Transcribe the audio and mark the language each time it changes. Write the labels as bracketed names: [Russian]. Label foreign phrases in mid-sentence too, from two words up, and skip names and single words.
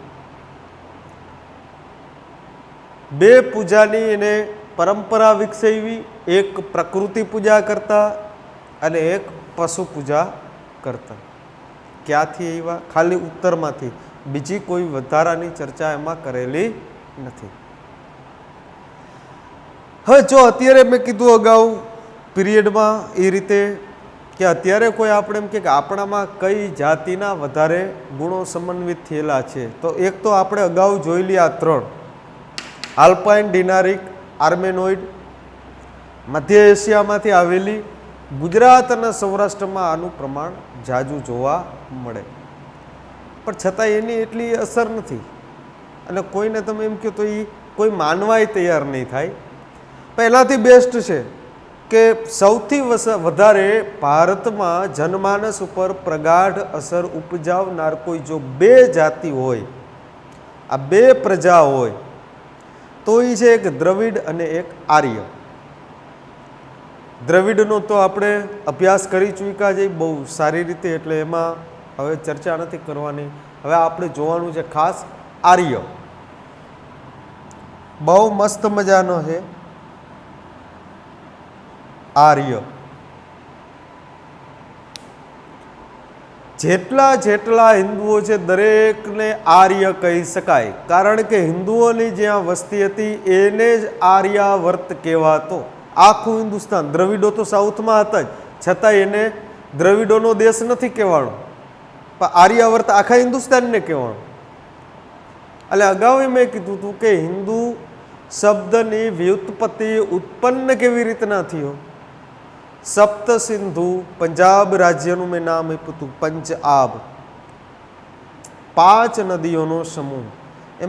[Gujarati] 2 પૂજાની એને પરંપરા વિકસાવી। એક પ્રકૃતિ પૂજા કરતા અને એક પશુ પૂજા કરતા। ક્યાંથી આવ્યા? ખાલી ઉત્તરમાંથી, બીજી કોઈ વધારાની ચર્ચા એમાં કરેલી નથી। હવે જો અત્યારે મેં કીધું અગાઉ પીરિયડમાં એ રીતે કે અત્યારે કોઈ આપણે એમ કે આપણામાં કઈ જાતિના વધારે ગુણો સમન્વિત થયેલા છે, તો એક તો આપણે અગાઉ જોઈ લી આ 3 આલ્પાઇન, ડિનારિક, આર્મેનોઇડ। મધ્ય એશિયામાંથી આવેલી ગુજરાત અને સૌરાષ્ટ્રમાં આનું પ્રમાણ જાજું જોવા મળે, પણ છતાં એની એટલી અસર નથી અને કોઈને તમે એમ કહો તો ઈ કોઈ માનવાય તૈયાર નહીં થાય। પહેલાથી બેસ્ટ છે કે સૌથી વધારે ભારતમાં જનમાનસ પર પ્રગાઢ અસર ઉપજાવનાર કોઈ જો 2 જાતિ હોય, આ 2 પ્રજા હોય, તો ઈ છે એક દ્રવિડ અને એક આર્ય। દ્રવિડનો તો આપણે અભ્યાસ કરી ચૂક્યા છે બહુ સારી રીતે, એટલે એમાં હવે ચર્ચા નથી કરવાની। હવે આપણે જોવાનું છે ખાસ આર્ય। બહુ મસ્ત મજાનો છે આર્ય। જેટલા જેટલા હિંદુઓ છે દરેકને આર્ય કહી શકાય, કારણ કે હિંદુઓની જ્યાં વસ્તી હતી એને જ આર્યાવર્ત કહેવાતો। આખું હિંદુસ્તાન, દ્રવિડો તો સાઉથમાં હતા જ, છતાં એને દ્રવિડોનો દેશ નથી કહેવાનો, પણ આર્યાવર્ત આખા હિંદુસ્તાનને કહેવાનો। એટલે અગાઉ મેં કીધું હતું કે હિન્દુ શબ્દની વ્યુત્પત્તિ ઉત્પન્ન કેવી રીતના થયો। સપ્ત સિંધુ પંજાબ રાજ્યનું મેં નામ આપ્યું હતું પંજાબ, 5 નદીઓનો સમૂહ।